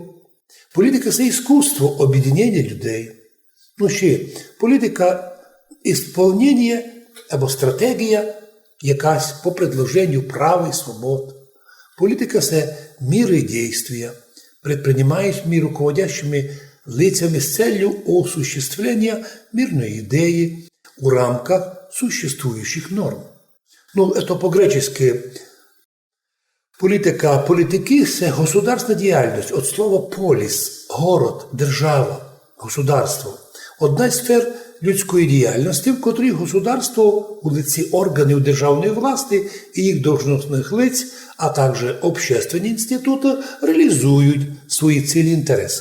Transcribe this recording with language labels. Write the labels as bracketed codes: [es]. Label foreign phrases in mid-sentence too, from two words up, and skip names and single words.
[uk] Політика – це іскусство об'єднання людей. Ще політика – ісполнення або стратегія якась по предложенню прав і свобод. Політика – це міри дійства, [ru] предпринимаемыми руководящими лицами с целью осуществления мирной идеи в рамках существующих норм. Это по-гречески [uk] політика, політики – це государственна діяльність. [ru] От слова поліс, город, держава, государство. [uk] Одна з сфер людської діяльності, в котрій государство у лиці органів державної власти і їх должностних лиць, а також общественні інститути реалізують свої цілі і інтереси.